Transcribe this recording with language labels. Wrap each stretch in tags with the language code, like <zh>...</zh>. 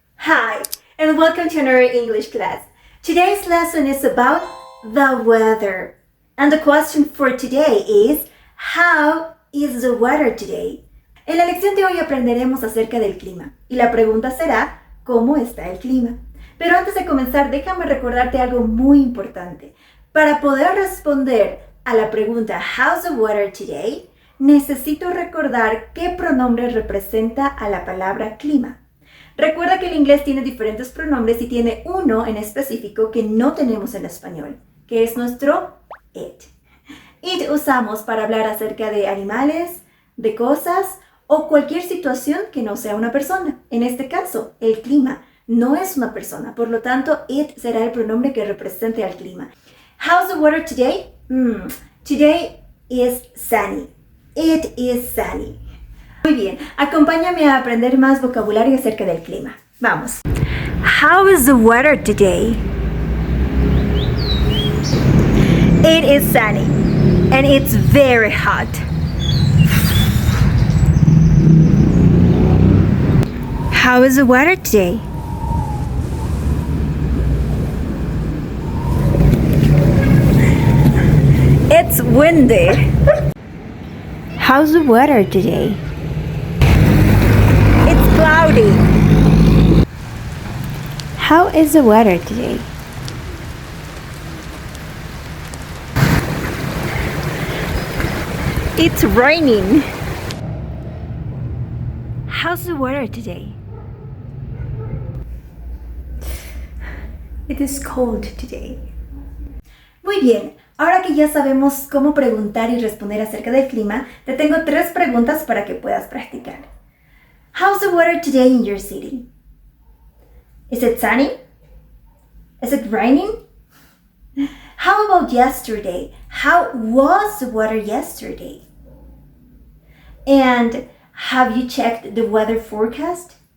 <en>Hi, and welcome to another English class. Today's lesson is about the weather. And the question for today is, how is the weather today?</en> <es>En la lección de hoy aprenderemos acerca del clima. Y la pregunta será, ¿cómo está el clima? Pero antes de comenzar, déjame recordarte algo muy importante. Para poder responder a la pregunta,</es> <en>how's the weather today?</en> <es>Necesito recordar qué pronombre representa a la palabra clima. Recuerda que el inglés tiene diferentes pronombres y tiene uno en específico que no tenemos en español, que es nuestro it. It usamos para hablar acerca de animales, de cosas o cualquier situación que no sea una persona. En este caso, el clima no es una persona, por lo tanto, it será el pronombre que represente al clima.</es> <en>How's the weather today? Today is sunny. It is sunny.</en> <es>Muy bien, acompáñame a aprender más vocabulario acerca del clima. Vamos.</es> <en>How is the weather today? It is sunny and it's very hot. How is the weather today? It's windy. How's the weather today? It's cloudy. How is the weather today? It's raining. How's the weather today? It is cold today.</en> <es>Muy bien, ahora que ya sabemos cómo preguntar y responder acerca del clima, te tengo 3 preguntas para que puedas practicar.</es> <en>How's the weather today in your city? Is it sunny? Is it raining? How about yesterday? How was the weather yesterday? And have you checked the weather forecast?</en>